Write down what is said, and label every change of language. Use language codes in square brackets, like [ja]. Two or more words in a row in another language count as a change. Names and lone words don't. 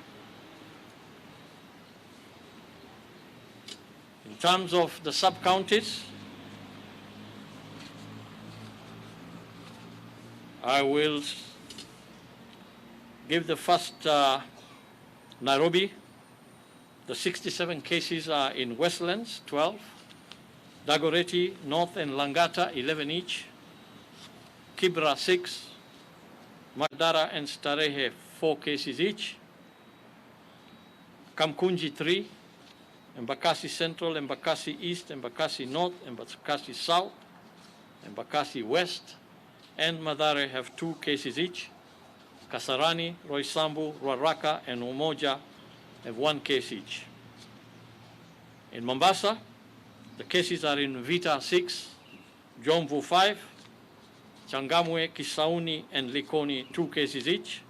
[en] In terms of the sub-counties, I will give the first Nairobi. The 67 cases are in Westlands, 12, Dagoretti, North and Langata, 11 each, Kibra 6, Madara and Starehe 4 cases each, Kamkunji 3, Embakasi Central, Embakasi East, Embakasi North, Embakasi South, Embakasi West, and Mathare have 2 cases each. Kasarani, Roysambu, Ruaraka, and Umoja have 1 case each. In Mombasa, the cases are in Vita 6, Jomvu 5, Changamwe, Kisauni, and Likoni 2 cases each.